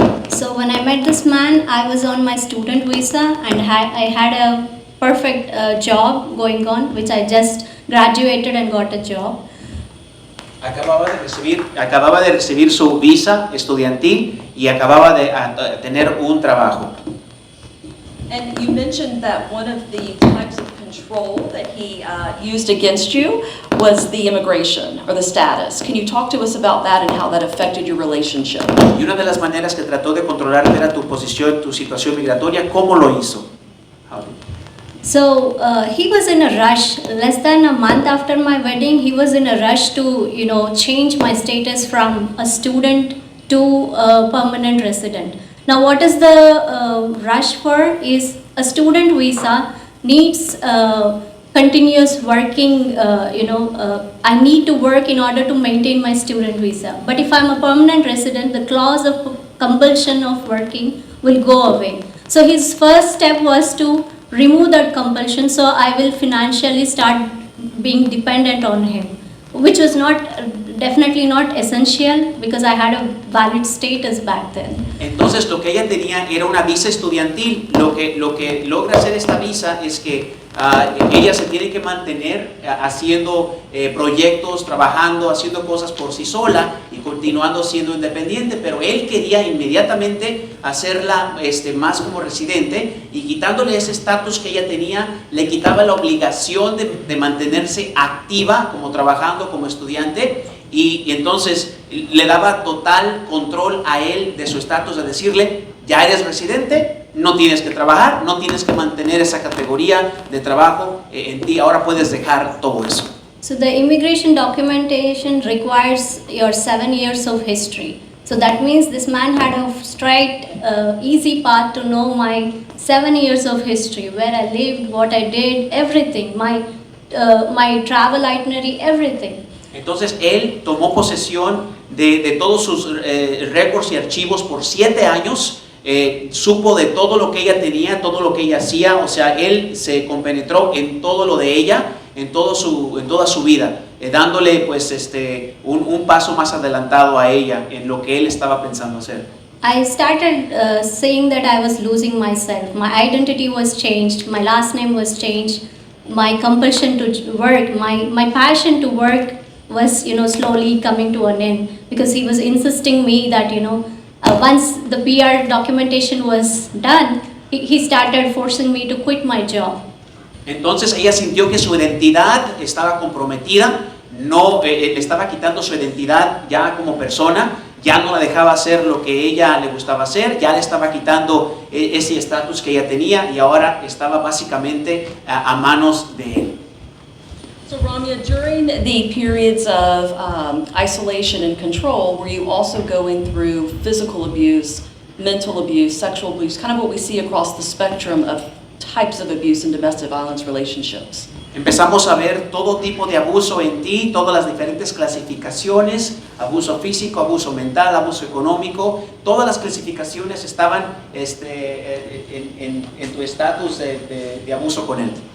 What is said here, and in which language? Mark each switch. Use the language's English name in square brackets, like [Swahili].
[English] So when I met this man, I was on my student visa and I had a perfect job going on, which I just graduated and got a job. [Spanish] Acababa de recibir su visa estudiantil y acababa de tener un trabajo. [English] And you mentioned that one of the types of control that he used against you was the immigration or the status. Can you talk to us about that and how that affected your relationship? [Spanish] Y una de las maneras que trató de controlar era tu posición, tu situación migratoria. ¿Cómo lo hizo? [English] So he was in a rush. Less than a month after my wedding, he was in a rush to, change my status from a student to a permanent resident. Now, what is the rush for is a student visa needs continuous working, I need to work in order to maintain my student visa. But if I'm a permanent resident, the clause of compulsion of working will go away. So his first step was to remove that compulsion, so I will financially start being dependent on him, which was definitely not essential because I had a valid status back then. [Spanish] Entonces lo que ella tenía era una visa estudiantil. Lo que logra hacer esta visa es que ella se tiene que mantener haciendo proyectos, trabajando, haciendo cosas por sí sola y continuando siendo independiente, pero él quería inmediatamente hacerla más como residente, y quitándole ese estatus que ella tenía, le quitaba la obligación de mantenerse activa como trabajando como estudiante, y entonces le daba total control a él de su estatus, de decirle: ya eres residente, no tienes que trabajar, no tienes que mantener esa categoría de trabajo en ti, ahora puedes dejar todo eso. [English] So the immigration documentation requires your 7 years of history. So that means this man had a straight, easy path to know my 7 years of history, where I lived, what I did, everything, my travel itinerary, everything. [Spanish] Entonces él tomó posesión de todos sus récords y archivos por 7 años. supo de todo lo que ella tenía, todo lo que ella hacía, o sea, él se compenetró en todo lo de ella, en toda su vida, dándole pues un paso más adelantado a ella en lo que él estaba pensando hacer. [English] I started saying that I was losing myself. My identity was changed, my last name was changed, my compulsion to work, my passion to work was, slowly coming to an end, because he was insisting me that, once the PR documentation was done, he started forcing me to quit my job. [Spanish] Entonces ella sintió que su identidad estaba comprometida, no le estaba quitando su identidad ya como persona, ya no la dejaba hacer lo que ella le gustaba hacer, ya le estaba quitando ese estatus que ella tenía y ahora estaba básicamente a manos de él. [English] So Ramya, during the periods of isolation and control, were you also going through physical abuse, mental abuse, sexual abuse, kind of what we see across the spectrum of types of abuse in domestic violence relationships? [Spanish] Empezamos a ver todo tipo de abuso en ti, todas las diferentes clasificaciones, abuso físico, abuso mental, abuso económico, todas las clasificaciones estaban en tu estatus de abuso con él.